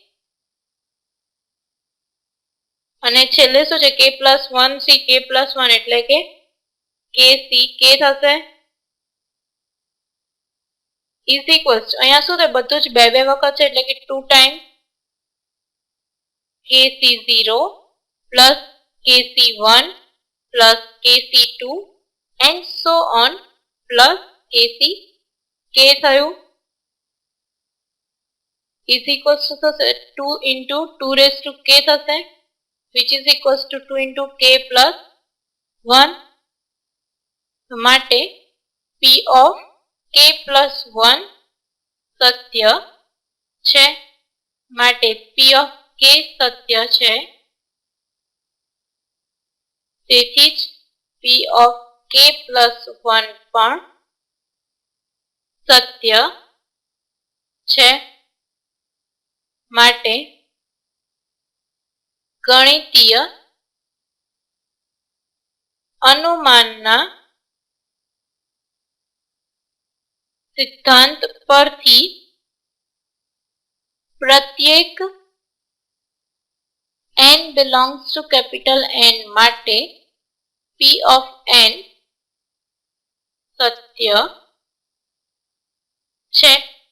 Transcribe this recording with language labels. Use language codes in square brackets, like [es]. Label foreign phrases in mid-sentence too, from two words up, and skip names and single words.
[gu] અને છેલ્લે શું છે [en] k plus 1 c k plus 1 [gu] એટલે કે k c k થશે [en] is equals to [gu] અહીંયા શું થાય બધું જ બે બે વખત છે એટલે કે [en] 2 times kc0 plus kc1 plus kc2 and so on plus kc k થયું is equals to થશે 2 into 2 raised to k થશે which is equals to 2 into k plus 1 માટે p of k plus 1 [gu] સત્ય છે માટે [en] p of k [gu] સત્ય છે તેથી જ [en] p of k plus 1 [gu] પણ સત્ય છે માટે ગણિતીય અનુમાનના સિદ્ધાંત પરથી પ્રત્યેક [en] n belongs to capital N [gu] માટે [en] p of n [gu] સત્ય છે